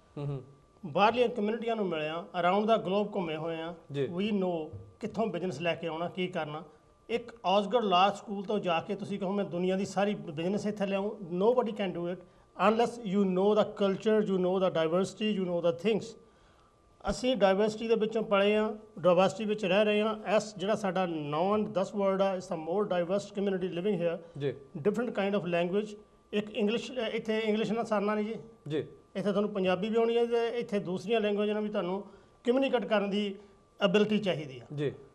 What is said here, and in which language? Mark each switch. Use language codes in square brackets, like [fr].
[pa] ਬਾਹਰਲੀਆਂ ਕਮਿਊਨਿਟੀਆਂ ਨੂੰ ਮਿਲਿਆ, ਅਰਾਊਂਡ ਦਾ ਗਲੋਬ ਘੁੰਮੇ ਹੋਏ ਆ। ਵੀ ਨੋ ਕਿੱਥੋਂ ਬਿਜ਼ਨਸ ਲੈ ਕੇ ਆਉਣਾ, ਕੀ ਕਰਨਾ। ਇੱਕ ਆਸਗਰਡ ਲਾ ਸਕੂਲ ਤੋਂ ਜਾ ਕੇ ਤੁਸੀਂ ਕਹੋ ਮੈਂ ਦੁਨੀਆ ਦੀ ਸਾਰੀ ਬਿਜ਼ਨਸ ਇੱਥੇ ਲਿਆਉਂ, [en] nobody can do it unless you know the culture, you know the diversity, you know the things. [pa] ਅਸੀਂ ਡਾਇਵਰਸਿਟੀ ਦੇ ਵਿੱਚੋਂ ਪਲੇ ਹਾਂ, ਡਾਇਵਰਸਿਟੀ ਵਿੱਚ ਰਹਿ ਰਹੇ ਹਾਂ। ਇਸ ਜਿਹੜਾ ਸਾਡਾ 9-10 ਵਰਲਡ ਆ, ਇਸ ਦਾ [en] More diverse community living here, different kind of language. [pa] ਇੱਕ ਇੰਗਲਿਸ਼, ਇੱਥੇ ਇੰਗਲਿਸ਼ ਨਾਲ ਸਰਨਾ ਨਹੀਂ ਜੀ, ਇੱਥੇ ਤੁਹਾਨੂੰ ਪੰਜਾਬੀ ਵੀ ਆਉਣੀ ਹੈ ਤੇ ਇੱਥੇ ਦੂਸਰੀਆਂ ਲੈਂਗੁਏਜ ਨਾਲ ਵੀ ਤੁਹਾਨੂੰ ਕਮਿਊਨੀਕੇਟ ਕਰਨ ਦੀ ਐਬਿਲਿਟੀ ਚਾਹੀਦੀ ਹੈ।